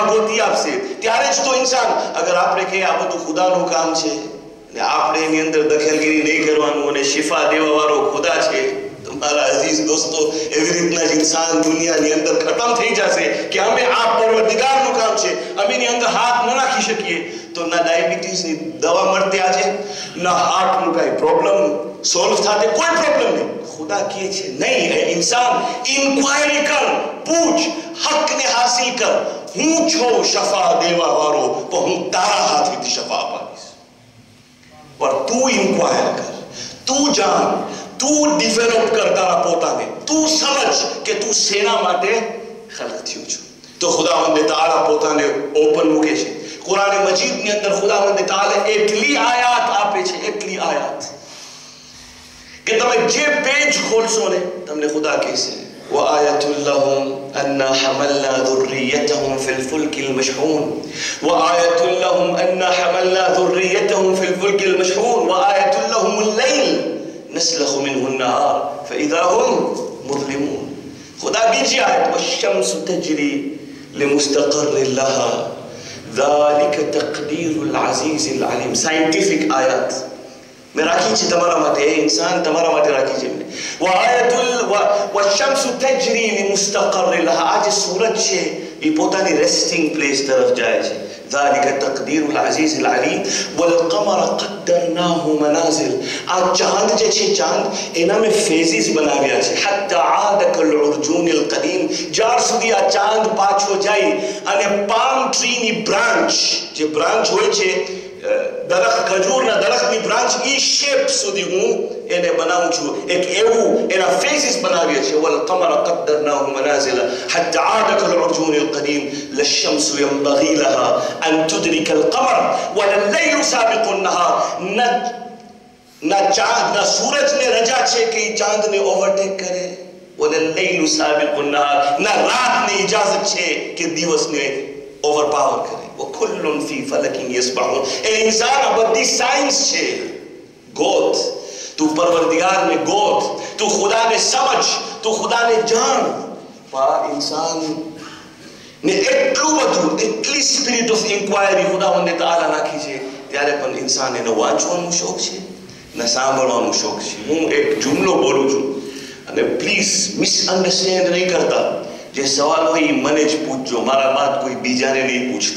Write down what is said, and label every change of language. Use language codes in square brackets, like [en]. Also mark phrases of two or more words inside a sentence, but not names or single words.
[gu] ગોતી આપશે ત્યારે જ તો ઇન્સાન અગર આપણે કહીએ આ બધું ખુદાનું કામ છે અને આપણે એની અંદર દખલગીરી નહીં કરવાનું અને શિફા દેવા વાળો ખુદા છે તો મારા અઝીઝ દોસ્તો એવી રીતના જ ઇન્સાન દુનિયાની અંદર ખતમ થઈ જશે કે અમે આ પરવરદિગારનું કામ છે અમે એની અંદર હાથ ન નાખી શકીએ તો ના ડાયાબિટીસની દવા મળતી આજે ના હાર્ટનું કાંઈ પ્રોબ્લેમ સોલ્વ થાતે કોઈ પ્રોબ્લેમ નહીં. ખુદા કહે છે નહીં એ ઇન્સાન ઇન્ક્વાયરી કર પૂછ હકને હાસિલ કર હું છું શફા દેવા વાળો તો હું તારા હાથેથી શફા અપાવીશ. પર તું ઇન્ક્વાયર કર તું જાણ તું ડેવલપ કર તારા પોતાને તું સમજ કે તું શેના માટે ખલક થયો છો. તો ખુદાવંદ તાઆલા પોતાને ઓપન મૂકે છે કુરાન મજીદની અંદર. ખુદાવંદ તાઆલા એટલી આયાત આપે છે એટલી આયાત કે તમે જે પેજ ખોલશો ને તમને ખુદા કહેશે [ar] وآية لهم أنا حملنا ذريتهم في الفلك المشحون وآية لهم أنا حملنا ذريتهم في الفلك المشحون وآية لهم الليل نسلخ منه النهار فإذا هم مظلمون. [gu] ખુદા બીજી આયત [ar] والشمس تجري لمستقر لها ذلك تقدير العزيز العليم. [gu] scientific આયાત મેં રાખી છે તમારા માટે એ ઇન્સાન તમારા માટે રાખી છે [ar] والشمس تجري لمستقر لها. [gu] આજ સૂરજ છે એ પોતાની [en] resting place [gu] તરફ જાય છે. [ar] ذلك تقدير العزيز العليم والقمر قدرناه منازل. [gu] આ ચાંદ જે છે ચાંદ એના મે ફેઝિસ બનાવ્યા છે [ar] حتى عاد كالعرجون القديم. [gu] જ્યાર સુધી આ ચાંદ પાછો જાય અને [en] palm treeની branch [gu] જે બ્રાન્ચ હોય છે દરખત ખજૂરના દરખતની બ્રાન્ચ ઈ શેપ સુધી હું એને બનાવું છું એક એવું એના ફેસિસ બનાવ્યા છે. [ar] والقمر قدرناه منازل حتى عاد كالعرجون القديم لا الشمس ينبغي لها أن تدرك القمر ولا الليل سابق النهار. [gu] ના ચાંદ ના સૂરજને રજા છે કે ચાંદને ઓવરટેક કરે. [ar] ولا الليل سابق النهار. [gu] ના રાતને ઇજાઝત છે કે દિવસને ઓવરપાવર કરે. [ar] وكل في فلك يسبحون. [gu] એ ઇન્સાન અબદી સાયન્સ છે ગોત તું પરવરદિગાર ને ગોત તું ખુદા ને સમજ તું ખુદા ને જાણ. પા ઇન્સાન ને એટલું બધું એટલી [en] spirit of inquiry [gu] ખુદાવંદ તાઆલા નાખી છે ત્યારે પણ ઇન્સાન એનો વાંચવાનો શોખ છે ને સાંભળવાનો શોખ છે. હું એક જુમલો બોલું છું અને [en] please misunderstand [gu] નહીં કરતા. જે સવાલ હોય મને જ પૂછજો મારા બાદ કોઈ બીજાને નહીં પૂછતા.